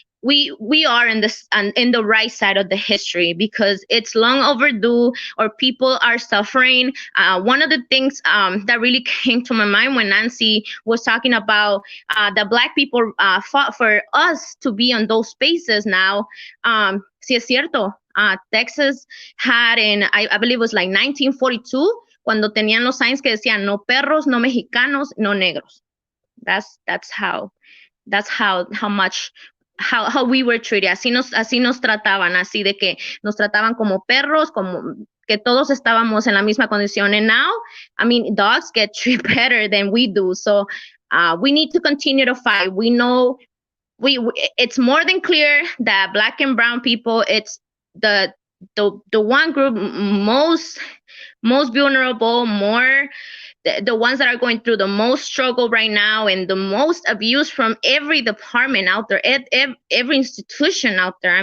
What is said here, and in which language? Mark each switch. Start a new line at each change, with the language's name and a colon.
English: we are in this in the right side of the history, because it's long overdue, or people are suffering. One of the things that really came to my mind when Nancy was talking about the Black people fought for us to be on those spaces now.
Spanish: Sí es cierto.
English: Texas had I believe it was like 1942,
Spanish: cuando tenían los signs que decían no perros, no mexicanos, no negros.
English: That's how much how we were treated.
Spanish: Así nos trataban, así de que nos trataban como perros, como que todos estábamos en la misma condición.
English: And now, I mean, dogs get treated better than we do. So we need to continue to fight. We know it's more than clear that Black and brown people, it's the one group most vulnerable, the ones that are going through the most struggle right now, and the most abuse from every department out there, every institution out there.